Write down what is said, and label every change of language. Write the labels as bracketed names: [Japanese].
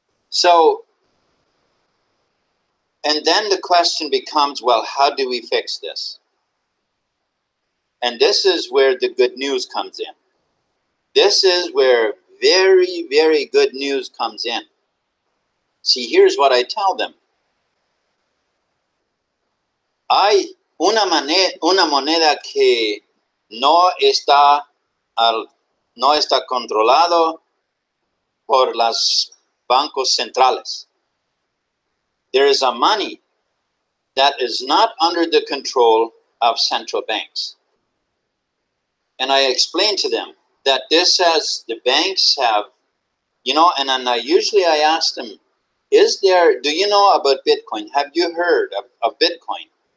[English] So, and then the question becomes, well, how do we fix this? And this is where the good news comes in. This is where very, very good news comes in. See, here's what I tell them. [Spanish] Hay una moneda que no está controlado por los bancos centrales. [English] There is a money that is not under the control of central banks. And I explained to them that this says the banks have, and then usually I ask them, do you know about Bitcoin? Have you heard of Bitcoin?